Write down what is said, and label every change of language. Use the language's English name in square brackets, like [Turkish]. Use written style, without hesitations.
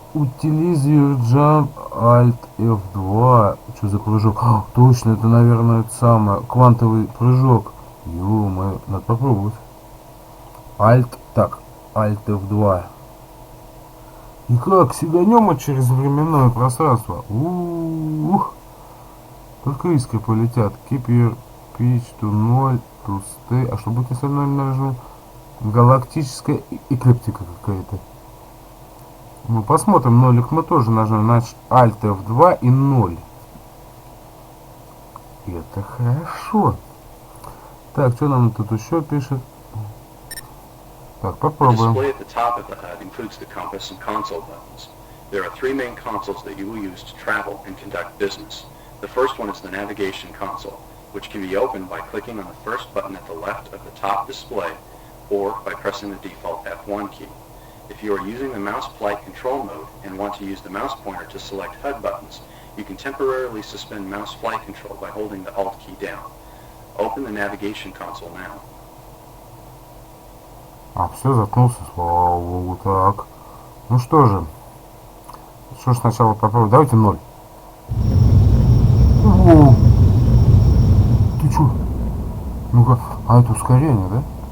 [English] Utilize Jump Alt F2. [Russian] Что за прыжок? О, точно, это, наверное, это самое. Квантовый прыжок. Ё-моё, надо попробовать. Alt F2. И как? Сиганем через временное пространство. Ух. Только искры полетят. [English] Keep your pitch to 0 to stay. [Russian] А что будет, если 0 нажму? Галактическая эклиптика какая-то. Ну, посмотрим. Нолик мы тоже нажмем. Значит, Alt F2 и 0. Это хорошо. Так, что нам тут еще пишет? Так, попробуем. [English] The display at the top of the HUD includes the compass and console buttons. There are three main consoles that you will use to travel and conduct business. The first one is the navigation console, which can be opened by clicking on the first button at the left of the top display, or by pressing the default F1 key. If you are using the mouse flight control mode and want to use the mouse pointer to select HUD buttons, you can temporarily suspend mouse flight control by holding the Alt key down. Open the navigation console now. [Russian] А, все, заткнулся, слава богу. Так. Ну что же. Что ж сначала попробуем. Давайте 0. О! Ты чё? Ну-ка. А это ускорение, да?